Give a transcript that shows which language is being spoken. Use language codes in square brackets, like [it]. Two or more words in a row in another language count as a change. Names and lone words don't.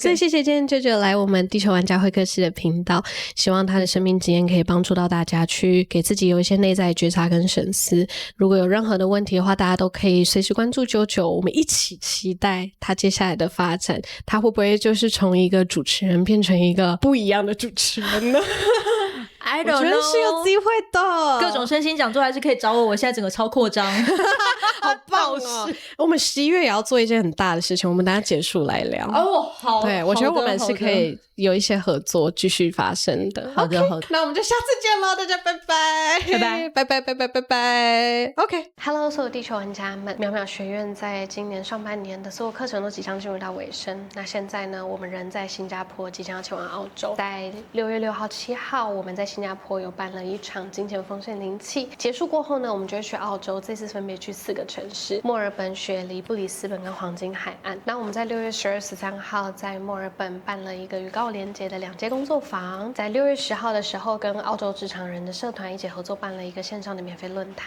[zh] 所以謝謝今天JoJo來我們地球玩家會客室的頻道，希望他的生命經驗可以幫助到大家，去給自己有一些內在覺察跟省思。如果有任何的問題的話，大家都可以隨時關注JoJo，我們一起期待他接下來的發展。他會不會就是從一個主持人變成一個不一樣的主持人呢 ？ [en] I don't know， [zh] 我覺得是有機會的，各種身心講座還是可以找我，我現在整個超擴張。好棒哦！我們11月也要做一件很大的事情，我們等下結束來聊。好，對，我覺得我們是可以有一些合作繼續發生的。好的，那我們就下次見咯，大家拜拜。 [en] OK，Hello， [zh] 所有地球玩家們，淼淼學院在今年上半年的所有課程都即將進入到尾聲。那現在呢，我們人在新加坡，即將要前往澳洲。在6月6號、7號，我們在新加坡有辦了一場金錢豐盛靈氣。結束過後呢，我們就會去澳洲，這次分別去4個城市：墨爾本、雪梨、布里斯本跟黃金海岸。那我們在6月12、13號在墨爾本辦了一個與高號連結的2階工作坊，在6月10號的時候，跟澳洲職場人的社團一起合作辦了一個線上的免費論壇。